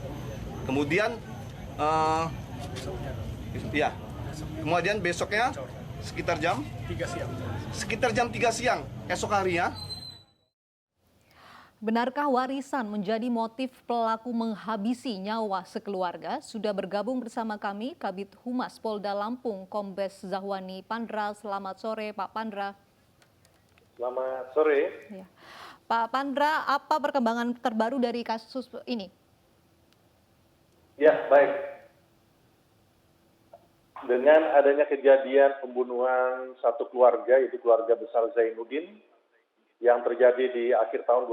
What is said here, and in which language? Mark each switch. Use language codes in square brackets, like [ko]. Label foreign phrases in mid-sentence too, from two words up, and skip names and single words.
[id] Kemudian kemudian besoknya sekitar jam 3 siang esok harinya. Benarkah warisan menjadi motif pelaku menghabisi nyawa sekeluarga? Sudah bergabung bersama kami Kabid Humas Polda Lampung, Kombes Zahwani Pandra. Selamat sore Pak Pandra. Selamat sore. Ya. Pak Pandra, apa perkembangan terbaru dari kasus ini? Ya, baik. Dengan adanya kejadian pembunuhan satu keluarga, yaitu keluarga besar Zainuddin, yang terjadi di akhir tahun